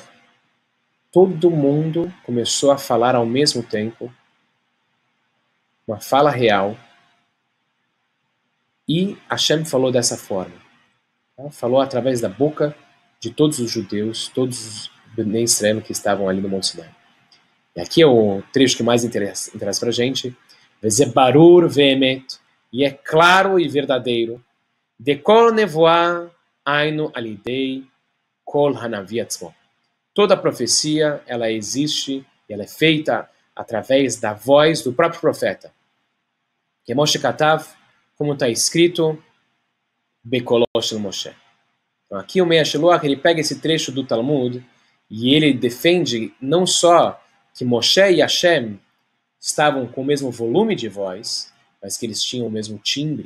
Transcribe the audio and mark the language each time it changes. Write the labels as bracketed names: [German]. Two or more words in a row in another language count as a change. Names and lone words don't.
[Portuguese] Todo mundo começou a falar ao mesmo tempo, uma fala real, e Hashem falou dessa forma. Tá? Falou através da boca de todos os judeus, todos os [Hebrew] בני ישראל [Portuguese] que estavam ali no Monte Sinai. E aqui é o trecho que mais interessa para a gente. [Hebrew] וזה ברור ואמת, [Portuguese] e é claro e verdadeiro. [Hebrew] דכל נבואה אינו על ידי קול הנביא עצמו. [Portuguese] Toda profecia, ela existe, ela é feita através da voz do próprio profeta. [Hebrew] כמו שכתוב, [Portuguese] como está escrito, [Hebrew] בקולו של משה. [Portuguese] Então aqui o Meir Shiloach, ele pega esse trecho do Talmud e ele defende não só que Moshe e Hashem estavam com o mesmo volume de voz, mas que eles tinham o mesmo timbre.